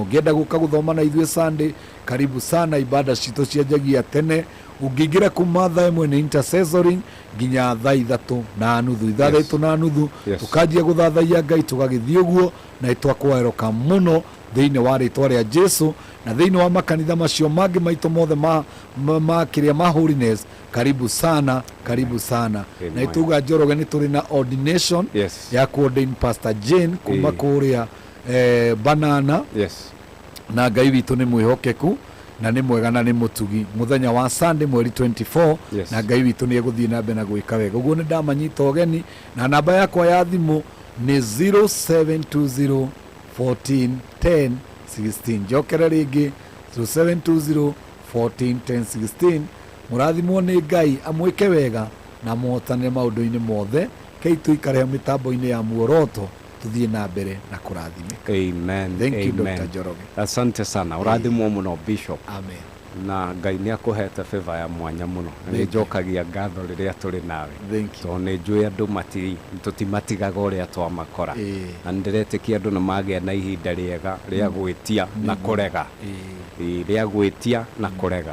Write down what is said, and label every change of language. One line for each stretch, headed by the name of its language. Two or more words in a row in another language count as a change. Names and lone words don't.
Kikuyu: Ũngĩenda gũka gũthoma na ithuĩ Sunday,
Swahili: karibu sana.
Kikuyu: Ibada citũ cianjagia tene, ũngĩingĩra kuma thaa 1 nĩ intercessoring nginya thaa 3:30, thaa 3:30 tũkanjia gũthathaia Ngai tũgagĩthiĩ ũguo, na twakũeroka mũno thĩinĩ wa rĩtwa rĩa Jesu. Na thĩinĩ wa makanitha macio mangĩ maitũ mothe ma kĩrĩa ma Holiness,
Swahili: karibu sana, karibu sana.
Kikuyu: Na ituga Njoroge nĩ tũrĩ na ordination ya kuordain Pastor Jane kuma kũrĩa Banana, na Ngai witũ nĩ mwĩhokeku na nĩ mwega na nĩ mũtugi. Mũthenya wa Sunday mweri 24 na Ngai witũ nĩ egũthiĩ na mbere na gwĩka wega. Ũguo nĩ ndamanyita ũgeni, na namba yakwa ya thimũ nĩ 0720 14 10 16. Njokere rĩngĩ 0720 14 10 16. Mũrathimwo nĩ Ngai, amwĩke wega na mũhotane maũndũ-inĩ mothe. Kei tũikare mĩtambo-inĩ ya Muoroto tuthiĩ na mbere na kũrathimĩka.
English: Amen. Thank you, Dr. Njoroge.
Swahili: Asante sana.
Kikuyu: Ũrathimwo mũno Bishop. Amen. Na Ngai nĩ akũhete favor ya mwanya mũno. Nĩ njokagia ngatho rĩrĩa tũrĩ nawe, tondũ nĩ njũĩ andũ tũtimatigaga ũrĩa twamakora, na nĩ ndĩretĩkia andũ nĩ magĩa na ihinda rĩega rĩa gwĩtia na kũrega, rĩa gwĩtia na kũrega.